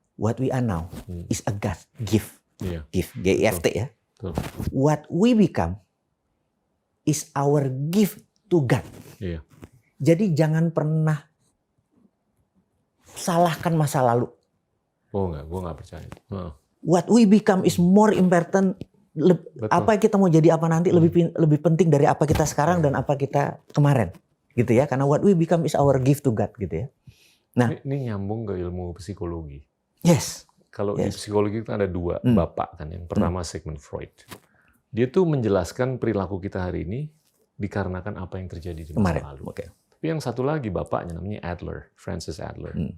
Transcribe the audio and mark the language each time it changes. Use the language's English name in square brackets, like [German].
[English] What we are now is a God gift. Gift, G-I-F-T ya. [Indonesian] Betul. [English] What we become is our gift to God. [Indonesian] Jadi jangan pernah salahkan masa lalu. Oh enggak, gue nggak percaya. [English] What we become is more important. [Indonesian] Apa kita mau jadi apa nanti lebih penting dari apa kita sekarang dan apa kita kemarin, gitu ya. Karena [English] what we become is our gift to God, [Indonesian] gitu ya. Nah, ini nyambung ke ilmu psikologi. [English] Yes. [Indonesian] Kalau di psikologi kan ada dua bapak kan. Yang pertama Sigmund Freud. Dia tuh menjelaskan perilaku kita hari ini dikarenakan apa yang terjadi di masa lalu. Tapi yang satu lagi bapaknya namanya Adler, Francis Adler.